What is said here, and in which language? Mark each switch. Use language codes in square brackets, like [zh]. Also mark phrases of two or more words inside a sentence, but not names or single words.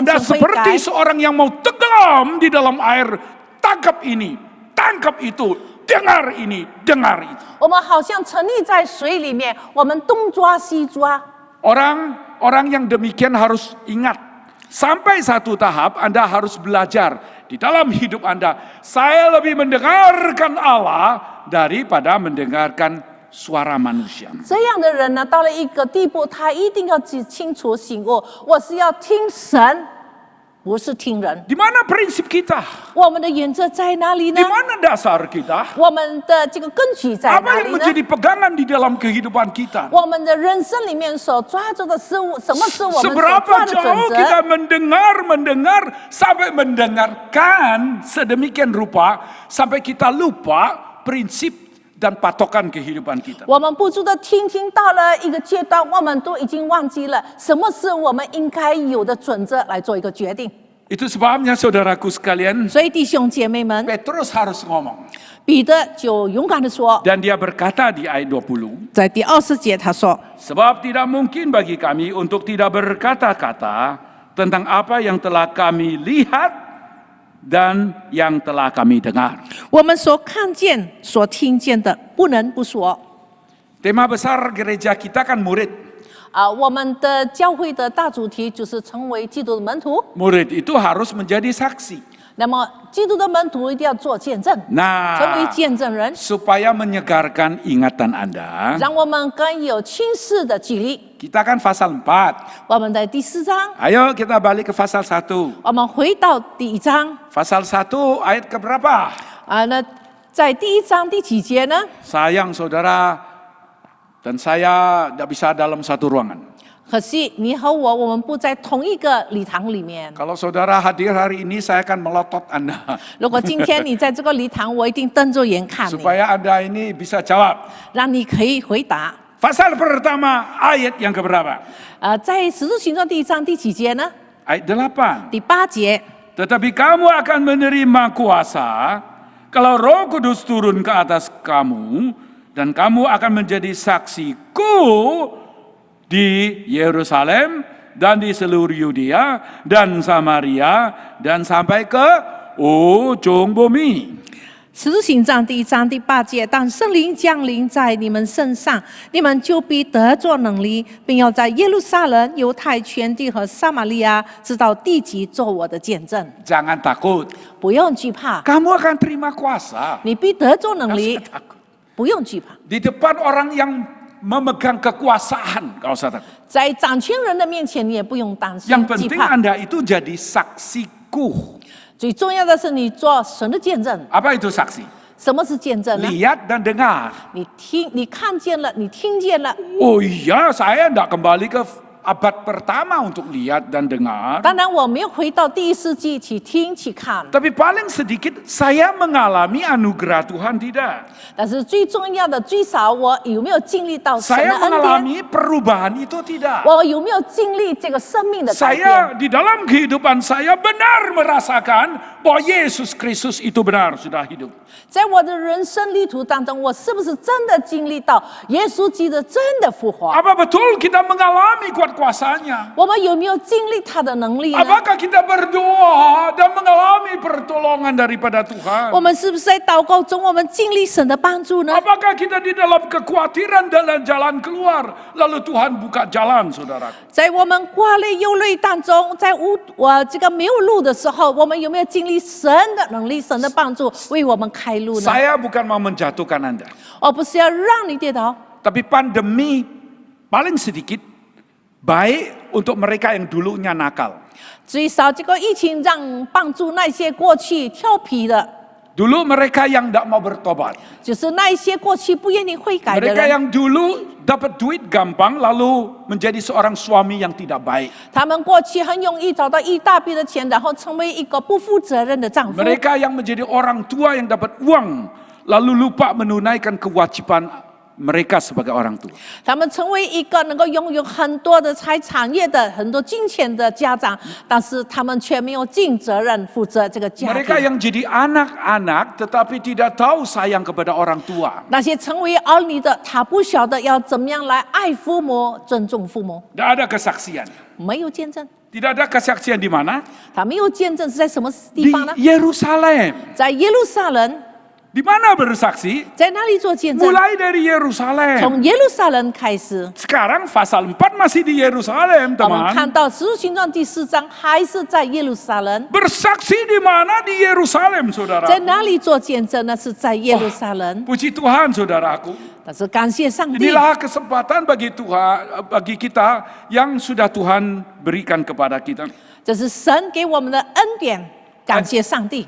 [id] Anda [zh] 前悔改 [id] seperti，seorang yang mau tenggelam di dalam air. Tangkap ini, tangkap itu, dengar ini, dengar itu. [zh] 我们好像沉溺在水里面，我们东抓西抓。 [id] Orang yang demikian harus ingat. Sampai satu tahap Anda harus belajar di dalam hidup Anda. Saya lebih mendengarkan Allah daripada mendengarkan suara manusia. [zh] 这样的人呢，到了一个地步，他一定要清楚醒悟，我是要听神，不是听人。 [id] Di mana prinsip kita? [zh] 我们的原则在哪里呢 [id] Di？mana dasar kita? [zh] 我们的这个根据在 [id] Apa [zh] 哪 [id] yang [zh] 里呢？ [id] menjadi pegangan di dalam kehidupan kita? [zh] 我们的人生里面所抓住的事物，什么是我们所 [id] Seberapa [zh] 抓的准 [id] jauh kita [zh] 则？ [id] mendengar sampai mendengarkan sedemikian rupa sampai kita lupa prinsip dan patokan kehidupan kita. [zh] 我们不住的听，到了一个阶段，我们都已经忘记了什么是我们应该有的准则来做一个决定。 [id] Itu sebabnya saudaraku sekalian, [zh] 所以弟兄姐妹们， [id] Petrus harus ngomong. [zh] 彼得就勇敢的说， [id] Dan dia berkata di ayat 20, [zh] 在第20节他说。 [id] sebab tidak mungkin bagi kami untuk tidak berkata-kata tentang apa yang telah kami lihat dan yang telah kami dengar. [zh] 我们所看见、所听见的，不能不说。 [id] Tema besar gereja kita kan murid. [zh] 我们的教会的大主题就是成为基督的门徒。 [id] Murid itu harus menjadi saksi. [zh] 那么，基督的门徒一定要做见证，成为 [id] Nah, [zh] 见证人， [id] supaya menyegarkan ingatan Anda, [zh] 让我们更有清晰的激励。 [id] kita kan pasal 4. [zh] 我们的第4章， [id] Ayo kita balik ke pasal 1. [zh] 我们回到第1章 [id] Pasal 1 ayat keberapa? [zh] 那在第1章第几节呢？ [id] Sayang saudara dan saya tidak bisa dalam satu ruangan. [zh] 可惜你和我们不在同一个礼堂里面。 [id] Kalau saudara hadir hari ini, saya akan melotot Anda. [zh] 如果今天你在这个礼堂，我一定瞪着眼看你， [id] Supaya Anda ini bisa jawab. [zh] 让你可以回答。 [id] Pasal pertama ayat yang keberapa? [zh] 在《使徒行传》第1章第几节呢？ [id] Ayat 8. [zh] 第8节。 [id] Tetapi kamu akan menerima kuasa kalau Roh Kudus turun ke atas kamu, dan kamu akan menjadi saksiku di Yerusalem dan di seluruh Yudea dan Samaria dan sampai ke ujung bumi. [zh] 使徒行传第1章第8节，当圣灵降临在你们身上，你们就必得着能力，并要在耶路撒冷、犹太全地和撒玛利亚，直到地极，做我的见证。 [id] Jangan takut, [zh] 不用惧怕， [id] kamu akan terima kuasa. [zh] 你必得着能 [id] Gak [zh] 力 [id] usah，takut. [zh] 不用惧怕。 [id] Di depan orang yang memegang kekuasaan, gak usah takut. [zh] 在掌权人的面前，你也不用担心 [id] Yang [zh] 惧 [id] penting [zh] 怕。 [id] Anda itu jadi saksiku. [zh] 最重要的是，你做神的见证。 [id] Apa itu saksi? [zh] 什么是见证呢？ [id] Lihat dan dengar. [zh] 你看见了，你听见了。 [id] Oh iya, saya tidak kembali ke abad pertama untuk lihat dan dengar. [zh] 当然，我没有回到第1世纪去听去看， [id] Tapi paling sedikit saya mengalami anugerah Tuhan tidak. [zh] 但是最重要的，最少我有没有经历到神的 [id] Saya [zh] 恩典？ [id] mengalami perubahan itu tidak. [zh] 我有没有经历这个生命的改变？ [id] Saya di dalam kehidupan saya benar merasakan bahwa Yesus Kristus itu benar sudah hidup. [zh] 在我的人生旅途当中，我是不是真的经历到耶稣基督真的复活？ [id] Apa betul kita mengalami kuat kuasanya? [zh] 我们有没有经历他的能力呢？ [id] Apakah kita berdoa dan mengalami pertolongan daripada Tuhan? [zh] 我们是不是在祷告中，我们经历神的帮助呢？ [id] Apakah kita di dalam kekhawatiran dan jalan keluar, lalu Tuhan buka jalan, saudara? [zh] 在我们挂泪忧泪当中，在这个没有路的时候，我们有没有经历神的能力、神的帮助，为我们开路呢？ [id] Saya bukan mau menjatuhkan Anda, [zh] 而不是要让你跌倒。 [id] tapi pandemi paling sedikit baik untuk mereka yang dulunya nakal. [zh] 最少这个疫情让帮助那些过去调皮的， [id] Dulu mereka yang tidak mau bertobat. [zh] 就是那一些过去不愿意悔改的 [id] Mereka [zh] 人， [id] yang dulu dapat duit gampang lalu menjadi seorang suami yang tidak baik. [zh] 他们过去很容易找到一大笔的钱，然后成为一个不负责任的丈夫。 [id] Mereka yang menjadi orang tua yang dapat uang lalu lupa menunaikan kewajiban mereka sebagai orang tua. [zh] 他们成为一个能够拥有很多的产业的、很多金钱的家长，但是他们却没有尽责任负责这个家 [id] Mereka [zh] 庭。 [id] yang jadi anak-anak tetapi tidak tahu sayang kepada orang tua. [zh] 那些成为儿女的，他不晓得要怎么样来爱父母、尊重父母， [id] Tidak ada kesaksian. [zh] 没有见证。 [id] Tidak ada kesaksian di mana? [zh] 他没有见证是在什么 [id] Di [zh] 地方呢？ [id] Yerusalem. [zh] 在耶路撒冷， [id] Di mana bersaksi? [zh] 在哪里做见证？ [id] Mulai dari Yerusalem. [zh] 从耶路撒冷开始。 [id] Sekarang pasal 4 masih di Yerusalem, [zh] 我们看 [id] teman. [zh] 到《使徒行传》第4章还是在耶路撒冷， [id] Bersaksi di mana? Di Yerusalem, [zh] 在 [id] saudara. [zh] 哪里做见证呢？是在耶路撒冷。 [id] Puji Tuhan, saudaraku. [zh] 但是感谢上帝， [id] Inilah kesempatan bagi Tuhan, bagi kita yang sudah Tuhan berikan kepada kita. [zh] 这是神给我们的恩典。感谢上帝，